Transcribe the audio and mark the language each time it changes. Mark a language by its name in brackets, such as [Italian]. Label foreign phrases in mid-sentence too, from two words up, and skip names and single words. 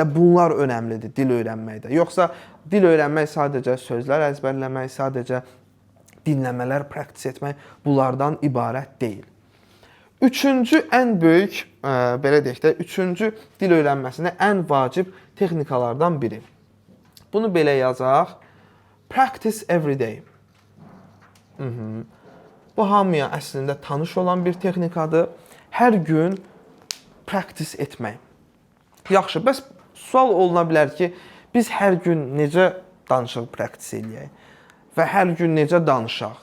[Azerbaijani] Bunlar önəmlidir dil öyrənməkdə. Yoxsa dil öyrənmək sadəcə sözlər əzbərləmək, sadəcə dinləmələr, praktis etmək bunlardan ibarət deyil. Üçüncü ən böyük, belə deyək də, üçüncü dil öyrənməsində ən vacib texnikalardan biri. Bunu belə yazaq. [English] Practice every day. [Azerbaijani] Bu hamıya əslində tanış olan bir texnikadır. Hər gün practice etmək. Yaxşı, bəs sual oluna bilər ki, biz hər gün necə danışıq practice eləyək? Və hər gün necə danışaq?